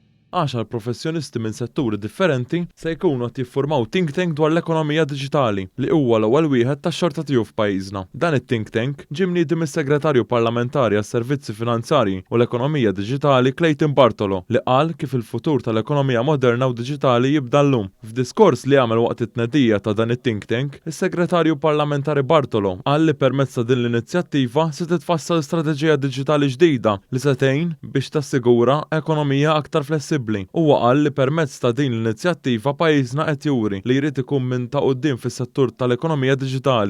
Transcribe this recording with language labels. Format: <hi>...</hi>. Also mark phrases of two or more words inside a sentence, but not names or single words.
<mt>10 professjonisti minn setturi differenti se jkunu qed jiffurmaw</mt> <en>think tank</en> <mt>dwar l-ekonomija diġitali li huwa l-ewwel wieħed tax-xorta tiegħu f'pajjiżna. Dan it-</mt> <en>think tank</en> <mt>ġie mniedi mis-Segretarju Parlamentari għas-Servizzi Finanzjarji u l-Ekonomija Diġitali Clayton Bartolo li qal kif il-futur tal-ekonomija moderna u diġitali jibda llum. F'diskors li għamel waqt it-tnedija ta' dan it-</mt> <en>think tank,</en> <mt>is-Segretarju Parlamentari Bartolo qal li permezz ta' din l-inizjattiva se titfassal strateġija diġitali ġdida li se tgħin biex tassigura ekonomija aktar flessibbli. Huwa qal li permezz ta' din l-inizjattiva pajjiżna qed juri li jrid ikun minn ta' quddiem fis-settur tal-ekonomija diġitali.</mt>